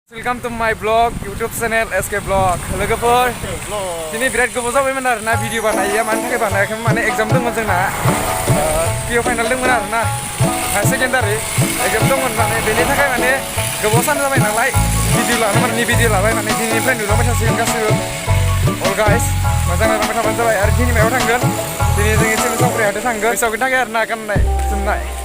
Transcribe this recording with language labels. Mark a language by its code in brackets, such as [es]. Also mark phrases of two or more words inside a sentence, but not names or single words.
[en] Welcome to my blog, YouTube channel SK Vlog. [brx] Logoफोर दिनै बिराद गोबाव जाबायमोन आरोना भिडिअ बानायैया मानि थाखाय बानायाखैमोन माने एग्जाम दंमोन जोंना [en] pre final [brx] दंमोन आरोना [en] secondary exam [brx] दंमोन माने बेनि थाखाय माने गोबाव सान जाबाय नालाय भिडिअ लानो माने भिडिअ लाबाय माने दिनैनिफ्राय नुलांबाय थासिगोन गासैबो [en] all guys [brx] मोजां नायलांबाय थाबानो जाबाय आरो दिनै मायाव थांगोन दिनै जों एसे सावराय हाथाय थांगोन बैसागुनि थाखाय आरोना गाननाय जोमनाय